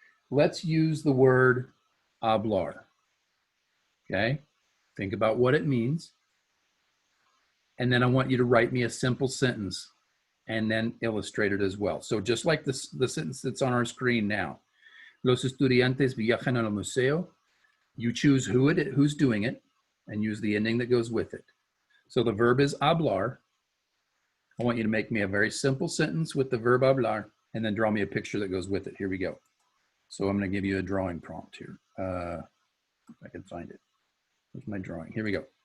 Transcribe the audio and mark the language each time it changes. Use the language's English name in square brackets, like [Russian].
[English] Let's use the word hablar, okay? Think about what it means. And then I want you to write me a simple sentence and then illustrate it as well. So just like this, the sentence that's on our screen now. [Spanish] Los estudiantes viajan al museo. [English] You choose who's doing it and use the ending that goes with it. So the verb is hablar. I want you to make me a very simple sentence with the verb hablar and then draw me a picture that goes with it. Here we go. So I'm going to give you a drawing prompt here. If I can find it. Where's my drawing? Here we go.